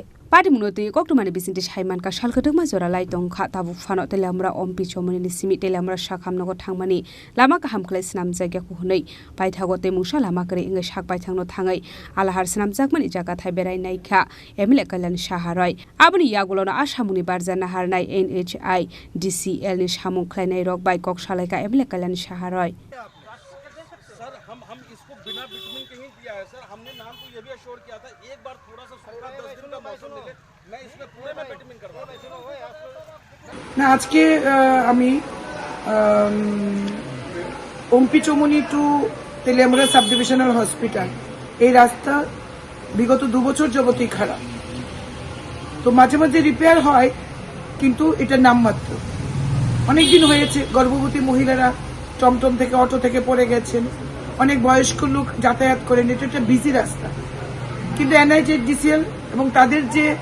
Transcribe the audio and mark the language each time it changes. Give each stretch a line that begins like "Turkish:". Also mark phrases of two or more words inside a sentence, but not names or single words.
Kok Borok: Padi munoti koktumani bisinti Haiman ka salkadungma jora lai tongkha tabuk fano telamura ompi chomuni ni simi telamura shakhamnogo thangmani lama kaham khlai snam jagya ku hunei paithago te musha lama kare inga sak paithangno thangai alahar snam jakmani jaga thai berai naikha MLA kalani saharoi abuni yagolona asamuni barjana harnai NHIDCL ni samong khlainai rok bai kok salaika MLA kalani saharoi
Hindi: सर हम इसको बिना बिटमिन के ही दिया है सर हमने नाम को ये भी अश्योर किया था एक बार थोड़ा सा 10 दिन का मौसम मिले मैं इसमें पूरे में बिटमिन करवा
Bangla: না আজকে আমি ওমপি চৌমনি টু তেলিয়ামুড়া
English: sub divisional hospital
Bangla: এই রাস্তা বিগত 2 বছর যাবতই খারাপ তো মাঝে মাঝে রিপেয়ার হয় কিন্তু এটা নামমাত্র অনেক দিন হয়েছে গর্ভবতী মহিলারা টমটম থেকে অটো থেকে পড়ে গেছেন অনেক বয়স্ক লোক যাতায়াত করেন এটা একটা বিজি রাস্তা কিন্তু NHIDCL এবং তাদের যে